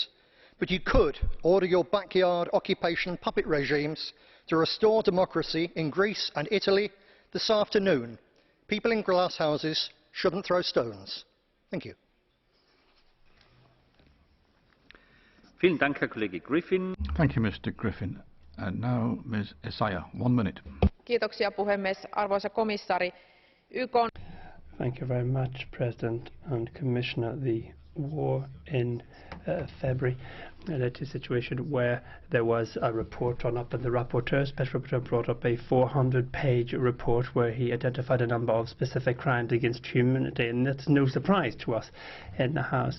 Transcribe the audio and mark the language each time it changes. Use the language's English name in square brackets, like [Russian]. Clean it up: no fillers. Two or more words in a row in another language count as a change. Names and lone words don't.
[English] But you could order your backyard occupation puppet regimes to restore democracy in Greece and Italy this afternoon. People in glass houses shouldn't throw stones. Thank you. Thank you, Mr. Griffin. And now Ms. ESSAYAH, 1 minute. [Finnish] Kiitoksia puhemies. Arvoisa komissaari, YK:n [English] Thank you very much, President and Commissioner. The war in February led to a situation where there was a report drawn up, and the rapporteur, special rapporteur, brought up a 400-page report where he identified a number of specific crimes against humanity, and that's no surprise to us in the House.